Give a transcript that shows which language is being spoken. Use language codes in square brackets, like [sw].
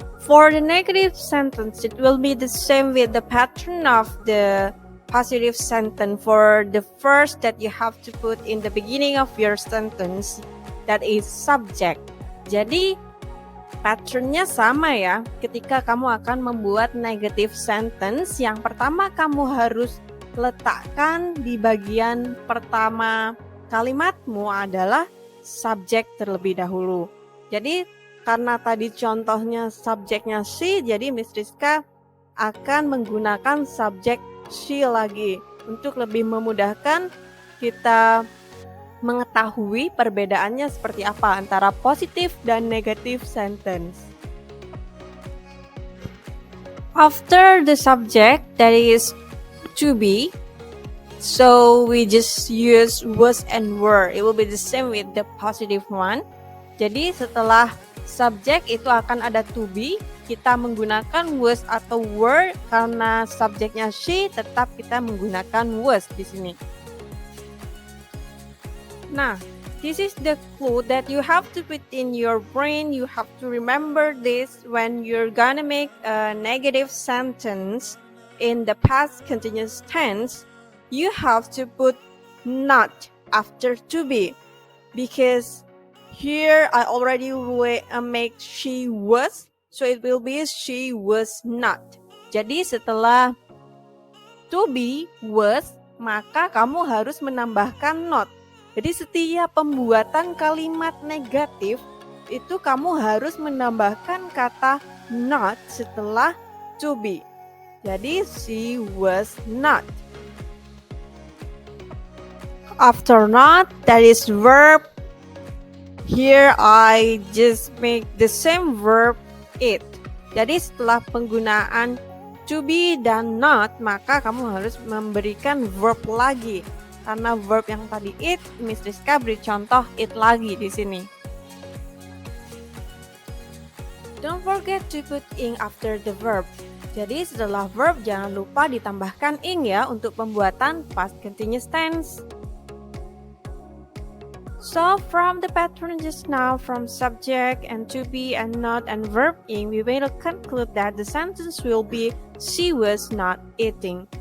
[en] For the negative sentence, it will be the same with the pattern of the positive sentence. For the first that you have to put in the beginning of your sentence, that is subject. [id] Jadi, patternnya sama ya. Ketika kamu akan membuat negative sentence, yang pertama kamu harus letakkan di bagian pertama kalimatmu adalah subjek terlebih dahulu. Jadi, karena tadi contohnya subjeknya she, jadi Miss Rizka akan menggunakan subjek she lagi untuk lebih memudahkan kita mengetahui perbedaannya seperti apa antara positif dan negatif sentence. [en] After the subject, that is to be, so we just use was and were. It will be the same with the positive one. [id] Jadi setelah subjek itu akan ada to be, kita menggunakan was atau were. Karena subjeknya she, tetap kita menggunakan was di sini. [en] Nah, this is the clue that you have to put in your brain. You have to remember this when you're gonna make a negative sentence in the past continuous tense. You have to put not after to be, because here I already make she was, so it will be she was not. [id] Jadi setelah to be was, maka kamu harus menambahkan not. Jadi setiap pembuatan kalimat negatif itu kamu harus menambahkan kata not setelah to be. [en] Jadi she was not. After not, that is verb. Here I just make the same verb it. [id] Jadi setelah penggunaan to be dan not, maka kamu harus memberikan verb lagi. Karena verb yang tadi it, Miss Rizka beri contoh it lagi di sini. [en] Don't forget to put ing after the verb. [id] Jadi setelah verb jangan lupa ditambahkan ing ya untuk pembuatan past continuous tense. [en] So from the pattern just now, from subject and to be and not and verb ing, we will conclude that the sentence will be she was not eating.